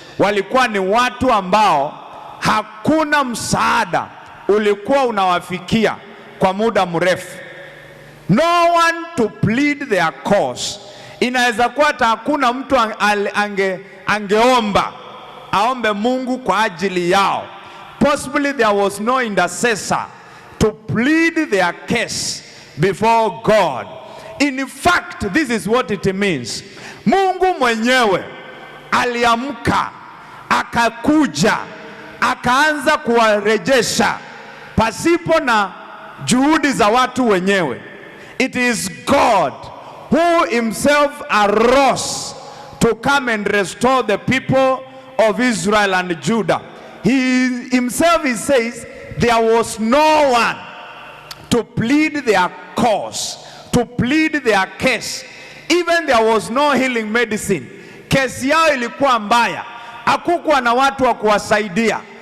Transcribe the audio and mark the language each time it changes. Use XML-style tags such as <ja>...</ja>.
<sw>Walikuwa ni watu ambao hakuna msaada ulikuwa unawafikia kwa muda mrefu.</sw> <en>No one to plead their cause.</en> <sw>Inaweza kuwa hata hakuna mtu angeomba aombe Mungu kwa ajili yao.</sw> <en>Possibly there was no intercessor to plead their case before God. In fact, this is what it means.</en> <sw>Mungu mwenyewe aliamka, akakuja, akaanza kuwarejesha pasipo na juhudi za watu wenyewe.</sw> <en>It is God who himself arose to come and restore the people of Israel and Judah. He himself, he says, there was no one to plead their cause, to plead their case. Even there was no healing medicine.</en> <sw>Kesi yao ilikuwa mbaya. Hakukuwa na watu wa kuwasaidia.</sw>